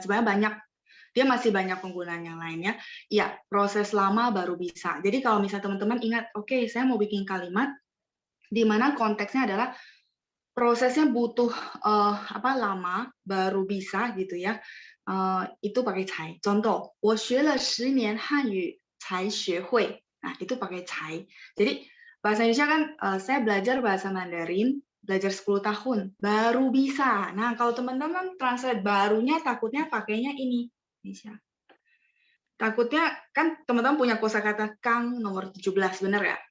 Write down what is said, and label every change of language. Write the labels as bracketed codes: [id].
[id] Sebenarnya banyak, dia masih banyak penggunaan yang lainnya. Ya, proses lama baru bisa. Jadi kalau misalnya teman-teman ingat, oke, saya mau bikin kalimat, di mana konteksnya adalah prosesnya butuh lama baru bisa gitu ya. Itu pakai cai. [zh] Contoh, 我学了10年汉语才学会. [id] Nah, itu pakai cai. Jadi, bahasa Indonesia kan saya belajar bahasa Mandarin, belajar 10 tahun, baru bisa. Nah, kalau teman-teman translate barunya, takutnya pakainya ini. Takutnya, kan teman-teman punya kosakata Kang nomor 17, benar ya?